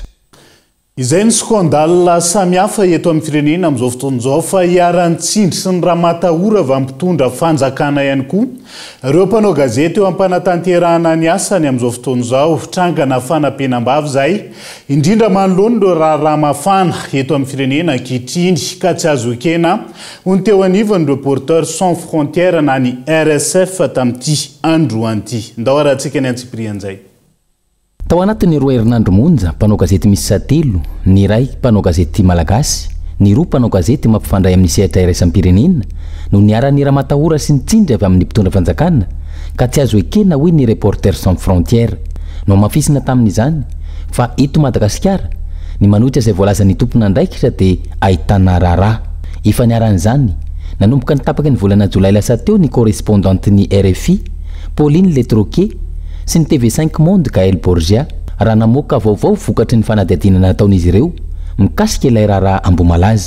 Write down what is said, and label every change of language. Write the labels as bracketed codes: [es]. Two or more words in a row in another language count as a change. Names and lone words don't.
[mg] Izay ny skandale samihafa eto amin'ny firenena amin'izao fotoana izao fa hiaran-tsindry sy ny raha matahora vampitondra fanjakana ihany koa. Ireo mpanao gazety eo am-panatanterahana ny asany amin'izao fotoana izao trangana fanampenam-bavy izay indrindra manoloana ireo raha mafana eto amin'ny firenena ankehitriny ka tsy azo ekena ho ny teo anivon'ny Reporters sans frontières na ny RSF tamin'ity androany ity. Ndao arahantsika ny antsiprian'izay. Tao anatin'ny roa herinandro monja mpanao gazety misy satelo ny iray mpanao gazety malagasy ny roa mpanao gazety mampifandray amin'ny sehatra iraisam-pirenena no niara-ny raha matahora sy ny tsindry avy amin'ny mpitondra fanjakana ka tsy azo ekena hoy ny Reporters sans frontières no mafisina tamin'izany fa eto Madagasikara ny manohitra izay voalaza ny tompona andraikitra dia ahitana raharaha efa niaran'izany nanomboka ny tapaka ny volana jolay lasa teo ny correspondante ny RFI Pauline Letroquet sy ny TV5 Monde Gaël Borgia raha namoaka vaovao vokatry ny fanadihadiana nataon'izy ireo mikasika ilay raharaha Ambomalaza.